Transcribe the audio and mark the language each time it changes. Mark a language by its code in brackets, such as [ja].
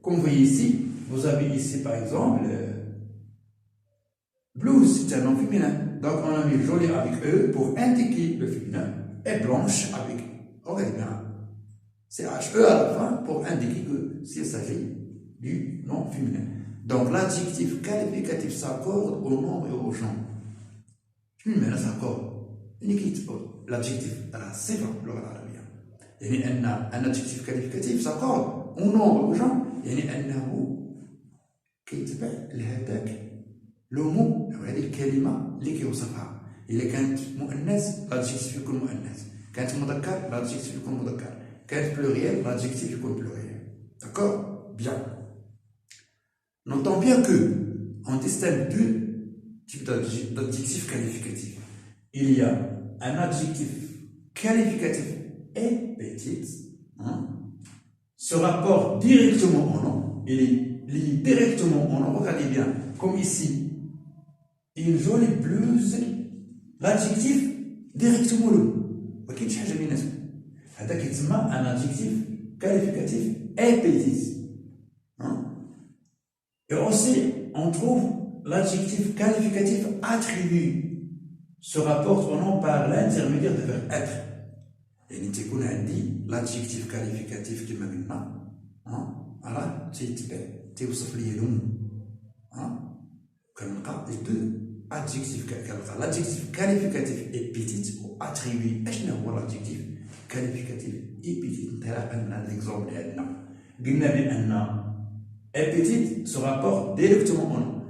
[fr] Comme vous voyez ici, vous avez ici par exemple blouse, c'est un nom féminin. Donc on a mis joli avec E pour indiquer le féminin et blanche avec, regardez bien, c'est HE à la fin pour indiquer que s'il s'agit du nom féminin. Donc l'adjectif qualificatif s'accorde au nombre et au genre. [ar] شنو المعنى s'accorde؟ يعني كيتبع l'adjectif راه صفة في اللغة العربية. يعني أن [fr] adjectif qualificatif s'accorde au nombre et au genre، [ar] يعني أنه كيتبع لهذاك لو مو أو هذه الكلمة اللي كيوصفها. إلا كانت مؤنث l'adjectif يكون مؤنث، كانت مذكر l'adjectif يكون مذكر، كانت pluriel l'adjectif يكون pluriel. [fr] D'accord? Bien. Notons bien que on distingue deux types d'adjectifs qualificatifs. Il y a un adjectif qualificatif épétite, se rapporte directement au nom, il est lié directement au nom. Regardez bien, comme ici, une jolie blouse, l'adjectif directement le nom. [ar] ما كاينش حاجه بيناتهم. هذا كيتسمى un adjectif qualificatif épétite. [fr] Et aussi, on trouve l'adjectif qualificatif attribut se rapporte au nom par l'intermédiaire du verbe être. [ar] يعني تكون عندي l'adjectif qualificatif كما قلنا راه تيتبع تيوصف لي النوم كنلقى لي دو adjectif كنلقى l'adjectif qualificatif épithète و attribut. اشنو هو l'adjectif qualificatif épithète؟ انطلاقا من هذا ليكزومبل اللي عندنا قلنا بان épithète [fr] se rapporte directement au nom.